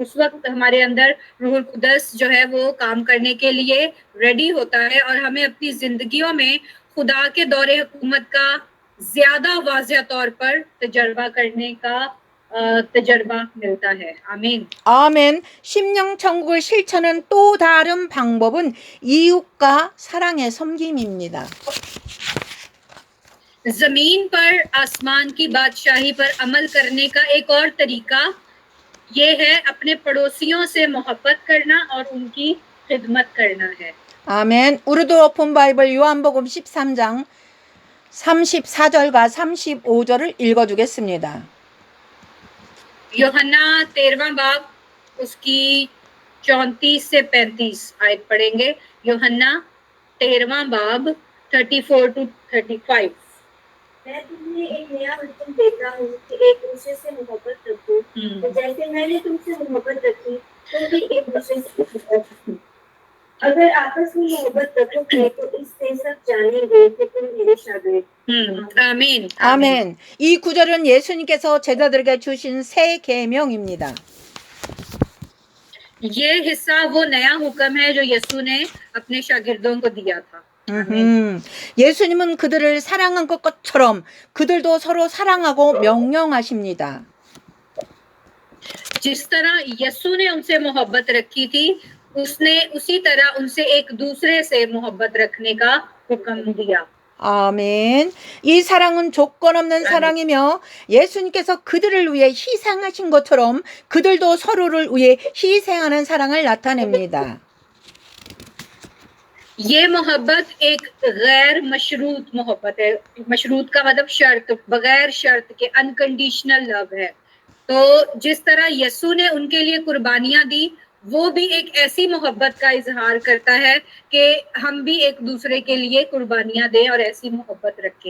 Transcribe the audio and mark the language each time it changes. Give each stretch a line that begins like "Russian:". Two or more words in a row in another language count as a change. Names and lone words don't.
Urdu: اس وقت ہمارے اندر روح القدس جو ہے وہ کام کرنے کے لیے ریڈی ہوتا ہے اور ہمیں اپنی زندگیوں میں خدا کے دور حکومت کا زیادہ واضح طور پر تجربہ کرنے کا تجربہ ملتا ہے. آمین.
Korean: 아멘. 심령 천국을 실천하는 또 다른 방법은 이웃과 사랑의 섬김입니다.
Urdu: زمین پر آسمان کی بادشاہی پر عمل کرنے کا ایک اور طریقہ یہ ہے اپنے پڑوسیوں سے محبت کرنا اور ان کی خدمت کرنا ہے.
Korean: 아멘. 우르드 오픈 바이블 요한복음 13장 34절과 35절을 읽어주겠습니다.
Urdu: یوحنا 13واں باب اس کی 34 سے 35 آیت پڑھیں گے. یوحنا 13واں باب 34 to 35. میں تمہیں ایک نیا حکم دیتا ہوں کہ ایک دوسرے سے محبت رکھو، تو جیسے میں نے تم سے محبت رکھی تم بھی ایک دوسرے سے محبت رکھو. اگر آپس میں محبت رکھو گے تو اس سے سب جانیں گے کہ تم میرے شاگرد. آمین.
Korean: 아멘. 이 구절은 예수님께서 제자들에게 주신 새 계명입니다.
Urdu: یہ حصہ وہ نیا حکم ہے جو یسوع نے اپنے شاگردوں کو دیا تھا.
Korean: 예수님은 그들을 사랑한 것처럼 그들도 서로 사랑하고 명령하십니다.
Urdu: جس طرح یسوع نے ان سے محبت رکھی تھی، اس نے اسی طرح ان سے ایک دوسرے سے محبت رکھنے کا حکم دیا.
Korean: 아멘. 이 사랑은 조건 없는 사랑이며 예수님께서 그들을 위해 희생하신 것처럼 그들도 서로를 위해 희생하는 사랑을 나타냅니다.
Urdu: یہ محبت ایک غیر مشروط محبت ہے. مشروط کا مطلب شرط، بغیر شرط کے,
English: unconditional love
Urdu: ہے. تو جس طرح یسوع نے ان کے لیے قربانیاں دی، وہ بھی ایک ایسی محبت کا اظہار کرتا ہے کہ ہم بھی ایک دوسرے کے لیے قربانیاں دیں اور ایسی محبت رکھیں.